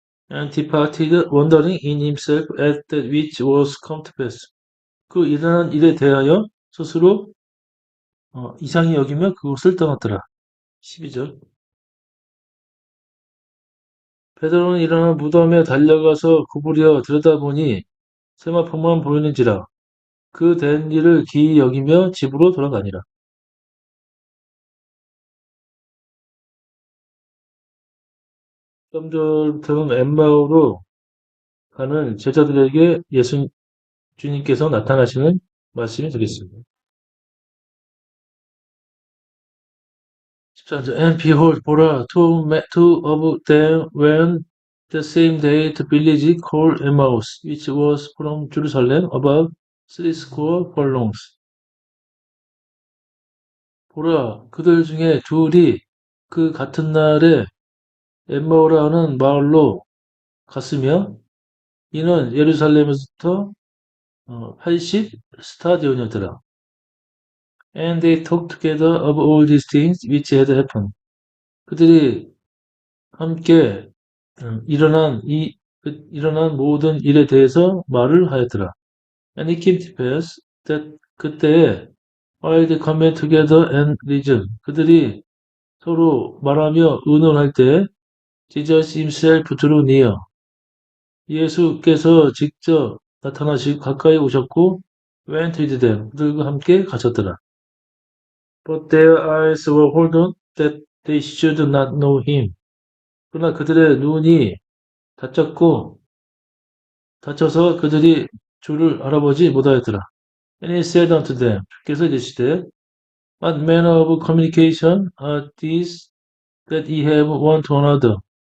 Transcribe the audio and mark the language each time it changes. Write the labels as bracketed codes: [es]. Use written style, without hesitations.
[en] And departed, wondering in himself at that which was come to pass. [ko] 그 일어난 일에 대하여 스스로 이상히 여기며 그곳을 떠났더라. 12절. 베드로는 일어나 무덤에 달려가서 구부려 들여다보니 세마포만 보이는지라. 그 된 일을 기이 여기며 집으로 돌아가니라. 3절부터는 엠마오로 가는 제자들에게 주님께서 나타나시는 말씀이 되겠습니다. 14절. [en] And behold, [ko] 보라, [en] two of them went the same day to village called Emmaus, which was from Jerusalem about 30 furlongs. [ko] 보라, 그들 중에 둘이 그 같은 날에 엠마오라는 마을로 갔으며 이는 예루살렘에서부터 80 스타디온이었더라. [en] And they talked together of all these things which had happened. [ko] 그들이 함께 일어난 모든 일에 대해서 말을 하였더라. [en] And it came to pass that [ko] 그때에 [en] while they come together and reason, [ko] 그들이 서로 말하며 의논할 때 [en] Jesus himself drew near. [ko] 예수께서 직접 나타나시고 가까이 오셨고 [en] went with them. [ko] 그들과 함께 가셨더라. [en] But their eyes were holden that they should not know him. [ko] 그러나 그들의 눈이 닫혀서 그들이 주를 알아보지 못하였더라. [en] And he said unto them, [ko] 주께서 이르시되, [en] What manner of communication are these that ye have one to another?